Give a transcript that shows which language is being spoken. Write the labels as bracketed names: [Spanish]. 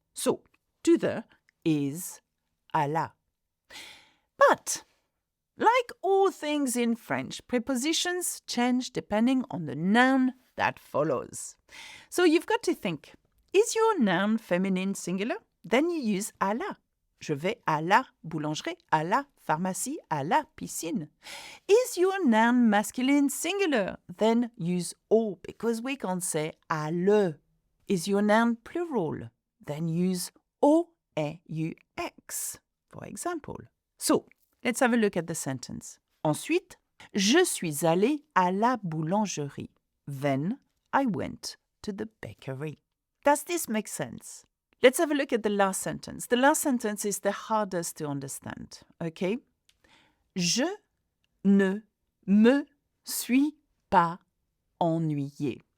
[English] So, to the is à la. But, like all things in French, prepositions change depending on the noun that follows. So you've got to think, is your noun feminine singular? Then you use à la. [French] Je vais à la boulangerie, à la pharmacie, à la piscine. [English] Is your noun masculine singular? Then use au, because we can't say à le. Is your noun plural? Then use au, e-u-x, for example. So, let's have a look at the sentence. [French] Ensuite, je suis allé à la boulangerie. [English] Then I went to the bakery. Does this make sense? Let's have a look at the last sentence. The last sentence is the hardest to understand, okay? [French] Je ne me suis pas ennuyé.